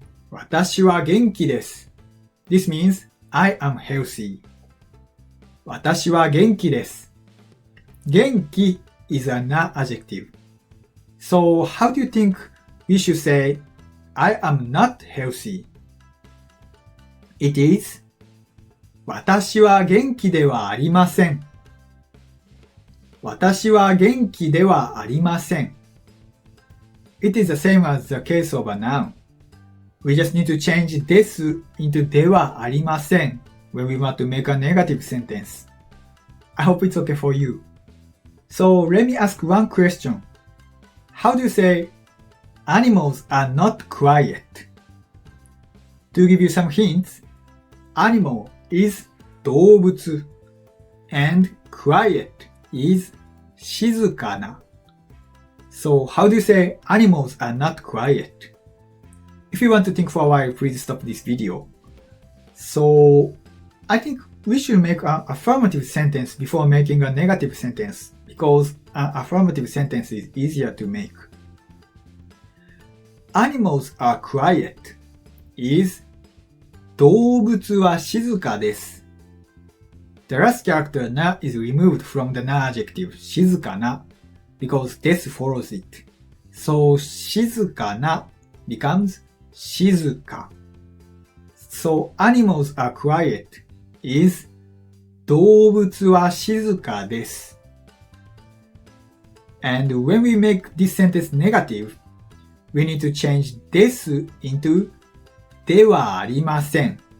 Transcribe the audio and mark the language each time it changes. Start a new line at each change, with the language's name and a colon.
Japanese: 私は元気です。
English: This means I am healthy.
Japanese: 私は元気です。
English: 元気 is a na-adjective. So how do you think we should say I am not healthy? It is
Japanese: 私は元気ではありません。私は元気ではありません。
English: It is the same as the case of a noun. We just need to change です into ではありません when we want to make a negative sentence. I hope it's okay for you. So let me ask one question. How do you say animals are not quiet? To give you some hints, animal is 動物 and quiet is 静かな. So how do you say animals are not quiet? If you want to think for a while, please stop this video. So I think we should make an affirmative sentence before making a negative sentence because an affirmative sentence is easier to make. Animals are quiet is
Japanese: 動物は静かです。
English: The last character na is removed from the na-adjective 静かな because this follows it. So 静かな becomes 静か. So animals are quiet is
Japanese: 動物は静かです。
English: And when we make this sentence negative, we need to change this into ではありません。